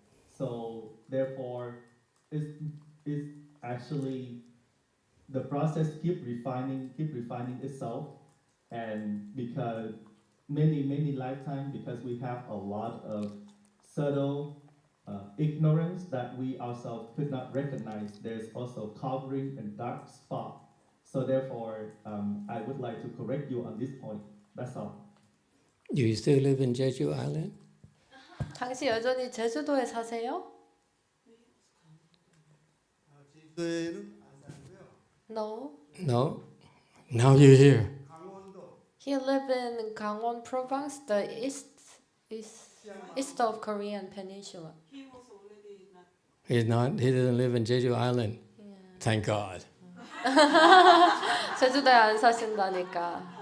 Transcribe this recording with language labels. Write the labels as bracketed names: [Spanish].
[English] So therefore, it's actually the process keep refining itself, and because many lifetimes, because we have a lot of subtle ignorance that we ourselves could not recognize. There's also covering and dark spot. So therefore, I would like to correct you on this point. That's all. Do you still live in Jeju Island? [Korean] 당시 여전히 제주도에 사세요? 제주도에는 안 살고요. [English] No. No? Now you're here. [Korean] 강원도. [English] He lived in Gangwon province, the east of Korean peninsula. He was already not. He doesn't live in Jeju Island. Thank God. [Korean] 제주도에 안 사신다니까.